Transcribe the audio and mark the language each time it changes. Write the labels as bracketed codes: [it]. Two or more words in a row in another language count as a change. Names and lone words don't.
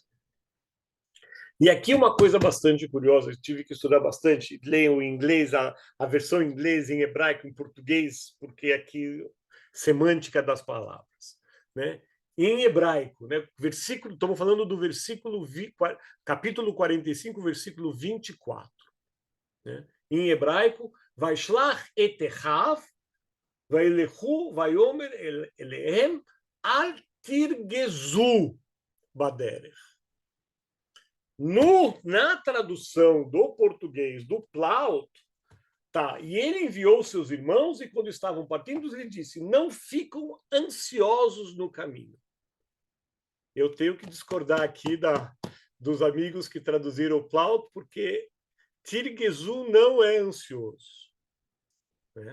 [pt] E aqui uma coisa bastante curiosa, eu tive que estudar bastante, leiam em inglês, a versão em inglês, em hebraico, em português, porque aqui semântica das palavras, né? Em hebraico, né? Versículo, estamos falando do versículo capítulo 45, versículo 24, né? Em hebraico, [he] וישלח את אחיו וילכו ויאמר אלהם אל תרגזו בדרך. [pt] Na tradução do português do Plaut, tá, e ele enviou seus irmãos, e quando estavam partindo, ele disse: não ficam ansiosos no caminho. Eu tenho que discordar aqui dos amigos que traduziram o Plaut, porque tirgezu não é ansioso, né?